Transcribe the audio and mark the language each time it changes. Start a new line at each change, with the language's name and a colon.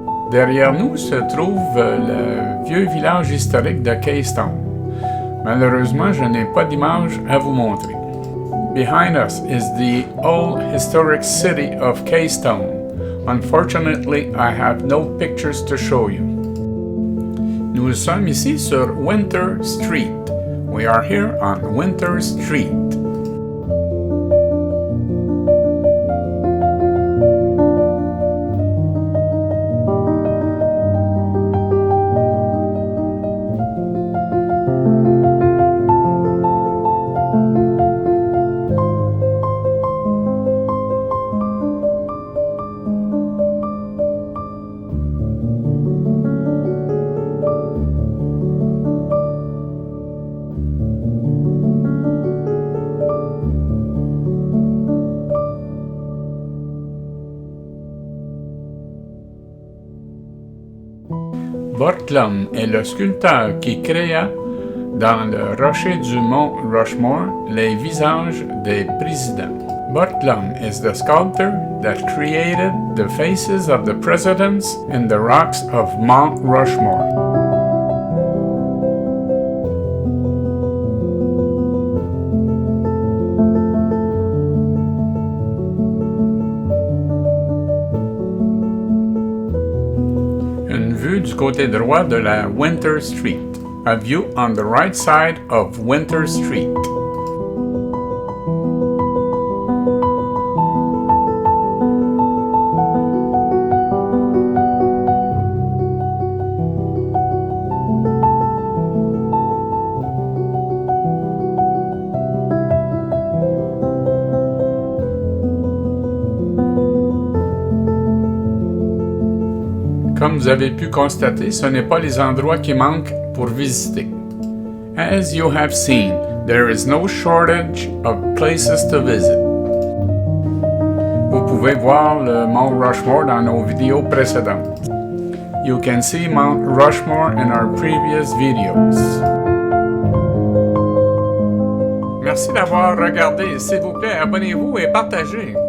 French: Derrière nous se trouve le vieux village historique de Keystone. Malheureusement, je n'ai pas d'image à vous montrer.
English: Behind us is the old historic city of Keystone. Unfortunately, I have no pictures to show you.
French: Nous sommes ici sur Winter Street.
English: We are here on Winter Street.
French: Bortlum est le sculpteur qui créa, dans le rocher du mont Rushmoore, les visages des présidents.
English: Bortlum is the sculptor that created the faces of the presidents in the rocks of Mount Rushmore.
French: Du côté droit de la Winter Street.
English: A view on the right side of Winter Street.
French: Comme vous avez pu constater, ce n'est pas les endroits qui manquent pour visiter.
English: As you have seen, there is no shortage of places to visit.
French: Vous pouvez voir le Mont Rushmore dans nos vidéos précédentes.
English: You can see Mount Rushmore in our previous videos.
French: Merci d'avoir regardé. S'il vous plaît, abonnez-vous et partagez.